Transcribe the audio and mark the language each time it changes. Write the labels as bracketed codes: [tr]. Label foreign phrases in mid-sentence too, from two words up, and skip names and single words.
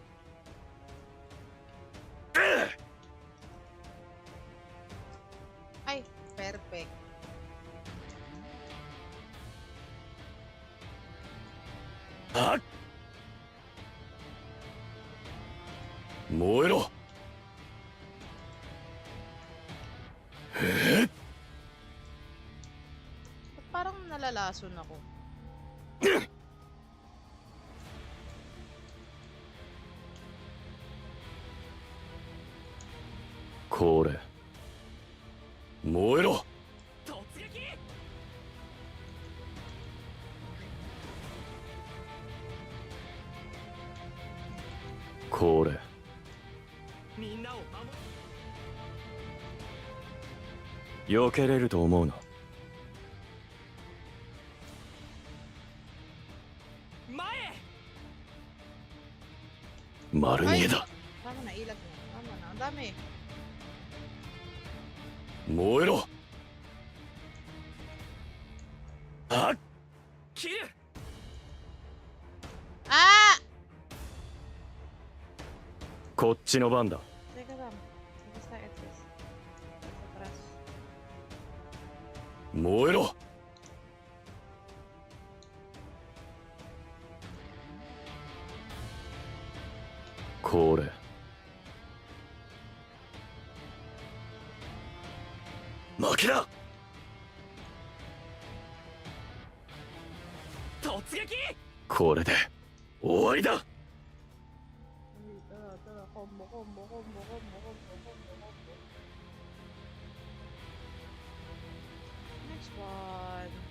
[tl] Ay, perfect. Ah! [ja] 燃えろ。 [tl] Parang nalalason ako. [ja] これ。燃えろ。これ。みんなを守避けれると思うな。前。丸見えだ。 [tl] Tama na, ilag na. Tama na, ang dami. [ja] 燃えろ。あっ。切る。 Ah! こっちの番だ。 [tl] Teka lang. Basta [en] at least. [tl] Sa atrás. [ja] 燃えろ。これ。負けだ。突撃。これで終わりだ。 [en] Combo, combo, combo, combo, combo, combo, combo. Next one.